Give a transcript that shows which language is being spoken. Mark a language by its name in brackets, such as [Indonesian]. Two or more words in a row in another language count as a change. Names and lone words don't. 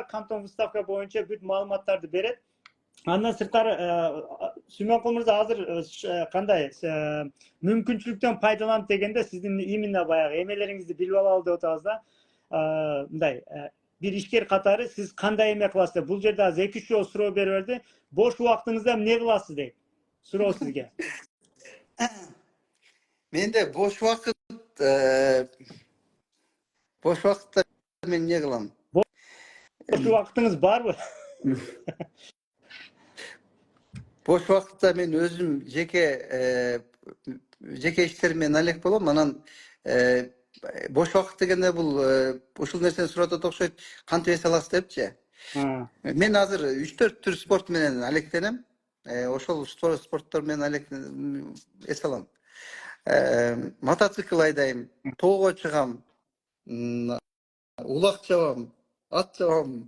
[Kyrgyz] Кантон выставка боюнча бүт маалыматтарды берет. Андан сырткары Сүймөнкул мырза азыр кандай мүмкүнчүлүктөн пайдаланып дегенде сиздин именно баягы эмелериңизди билип алалы деп атабыз да. Мындай бир ишкер катары сиз кандай эме кыласыз деп. Бул жерде азыр 2-3 жолу суроо берип берди. Бош убактыңызда эмне кыласыз дейт. Суроо сизге. Менде [Uzbek] boş vakitта [Kyrgyz] мен не кылам? Бош убактыңыз барбы? [Uzbek] Boş vakitта [Kyrgyz] мен өзүм жеке иштериме алек болом. Анан [Uzbek] boş vakit [Kyrgyz] дегенде бул ушул нерсени сурап атат окшойт. Кантип эс аласыз депчи. Мен азыр 3-4 түр спорт менен алектенем. Ошол спорттор менен эс алам. Мотоцикл айдайм, тоого чыгам, улак чабам, ат чабам,